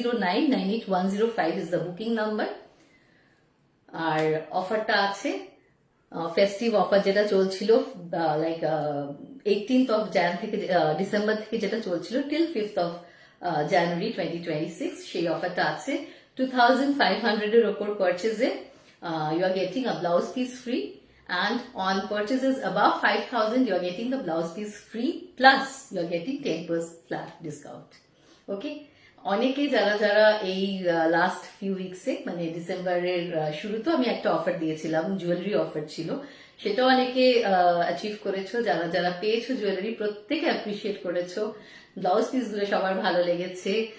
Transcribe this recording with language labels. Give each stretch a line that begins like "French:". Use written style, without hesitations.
Bangla: 9830998105
English: Is the booking number.
Bangla: আর অফারটা আছে festive offer, যেটা চলছিল লাইক 18th of Jan থেকে, ডিসেম্বর থেকে যেটা চলছিল টিল 5th of January 2026। সেই অফারটা আছে। 2500 এর ওপর পারচেজে
English: you are getting a blouse piece free, and on purchases above 5000 you are getting the blouse piece free, plus you are getting 10% flat discount.
Bangla: Okay, অনেকে যারা যারা এই লাস্ট ফিউ উইকসে মানে ডিসেম্বরের শুরুতে আমি একটা অফার দিয়েছিলাম, জুয়েলারি অফার ছিল, সেটাও অনেকে অ্যাচিভ করেছো। যারা যারা পেয়েছো জুয়েলারি, প্রত্যেকে অ্যাপ্রিসিয়েট করেছো। ব্লাউজ পিস গুলো সবার ভালো লেগেছে।